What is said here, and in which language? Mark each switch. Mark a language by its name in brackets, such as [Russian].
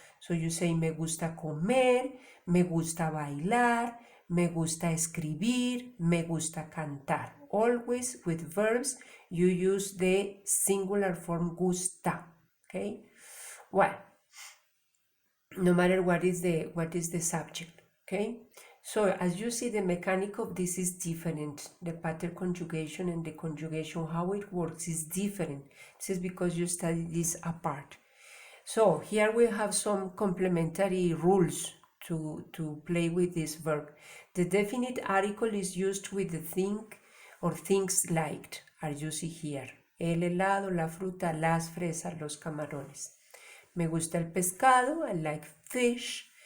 [English] So you say [Spanish] me gusta comer, me gusta bailar, me gusta escribir, me gusta cantar. [English] Always with verbs, you use the singular form gusta, okay? Well, no matter what is the subject, okay? So as you see, the mechanic of this is different. The pattern conjugation and the conjugation, how it works is different. This is because you study this apart. So here we have some complementary rules to play with this verb. The definite article is used with the thing or things liked, as you see here. [Spanish] El helado, la fruta, las fresas, los camarones. Me gusta el pescado, [English] I like fish.